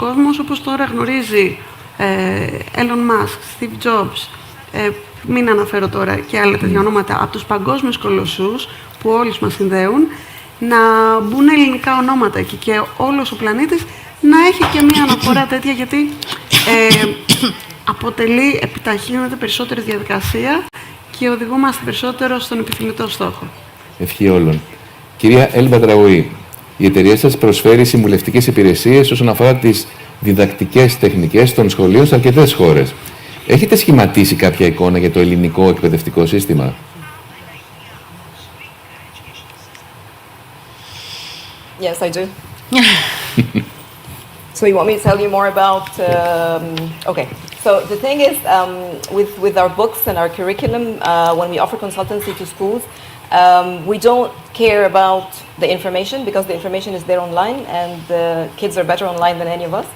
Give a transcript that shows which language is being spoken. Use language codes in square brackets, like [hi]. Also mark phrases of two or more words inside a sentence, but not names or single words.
[el] κόσμος, όπως τώρα γνωρίζει Elon Musk, Steve Jobs, μην αναφέρω τώρα και άλλα τέτοια ονόματα, από τους παγκόσμιους κολοσσούς που όλους μας συνδέουν, να μπουν ελληνικά ονόματα εκεί και όλος ο πλανήτης να έχει και μία αναφορά τέτοια, γιατί επιταχύνεται περισσότερη διαδικασία και οδηγούμαστε περισσότερο στον επιθυμητό στόχο. Ευχή όλων. Κυρία Έλμπα Τραουή, η εταιρεία σας προσφέρει συμβουλευτικές υπηρεσίες όσον αφορά τις διδακτικές τεχνικές των σχολείων σε αρκετές χώρες. Έχετε σχηματίσει κάποια εικόνα για το ελληνικό εκπαιδευτικό σύστημα? [en] Yes, I do. So you want me to tell you more about... okay. So the thing is, with our books and our curriculum, when we offer consultancy to schools, we don't care about the information because the information is there online and the kids are better online than any of us.